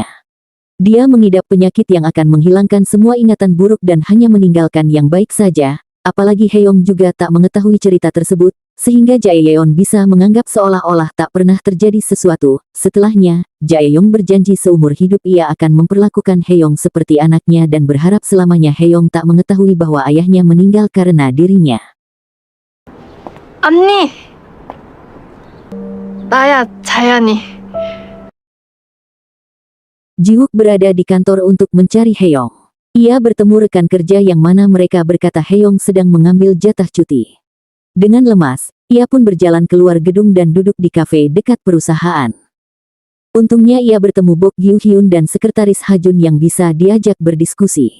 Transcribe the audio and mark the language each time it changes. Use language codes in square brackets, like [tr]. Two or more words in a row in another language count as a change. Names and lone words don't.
[id] Dia mengidap penyakit yang akan menghilangkan semua ingatan buruk dan hanya meninggalkan yang baik saja, apalagi Haeyong juga tak mengetahui cerita tersebut, sehingga Jae Yeon bisa menganggap seolah-olah tak pernah terjadi sesuatu. Setelahnya, Jae Yeon berjanji seumur hidup ia akan memperlakukan Haeyong seperti anaknya dan berharap selamanya Haeyong tak mengetahui bahwa ayahnya meninggal karena dirinya. [ko] 언니! 나야, 자연이. [id] Jiwook berada di kantor untuk mencari Haeyong. Ia bertemu rekan kerja yang mana mereka berkata Haeyong sedang mengambil jatah cuti. Dengan lemas, ia pun berjalan keluar gedung dan duduk di kafe dekat perusahaan. Untungnya ia bertemu Bok Gyu Hyun dan sekretaris Hajun yang bisa diajak berdiskusi.